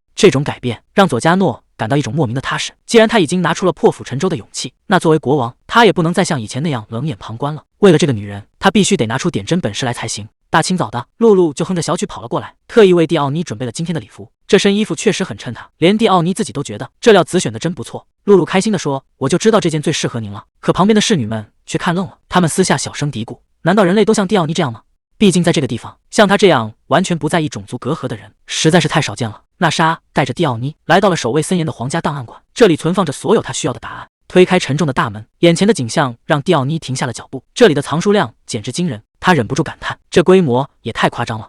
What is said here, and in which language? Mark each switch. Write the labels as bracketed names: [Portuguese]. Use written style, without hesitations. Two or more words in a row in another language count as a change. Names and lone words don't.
[Chinese] 這種改變讓佐加諾感到一種莫名的踏實。既然他已經拿出了破釜沉舟的勇氣，那作為國王，他也不能再像以前那樣冷眼旁觀了。為了這個女人，他必須得拿出點真本事來才行。大清早的，露露就哼着小曲跑了過來，特意為蒂奧妮準備了今天的禮服。這身衣服確實很襯她，連蒂奧妮自己都覺得這料子選的真不錯。露露開心地說：“我就知道這件最適合您了。” 可旁邊的侍女們卻看愣了，她們私下小聲嘀咕：“ 難道人類都像蒂奧妮這樣嗎？” 畢竟在這個地方，像她這樣完全不在意種族隔閡的人實在是太少見了。娜莎帶着蒂奧妮來到了守衛森嚴的皇家檔案館，這裡存放着所有她需要的答案。推開沉重的大門，眼前的景象讓蒂奧妮停下了脚步。這裡的藏書量簡直驚人，她忍不住感嘆，這規模也太誇張了。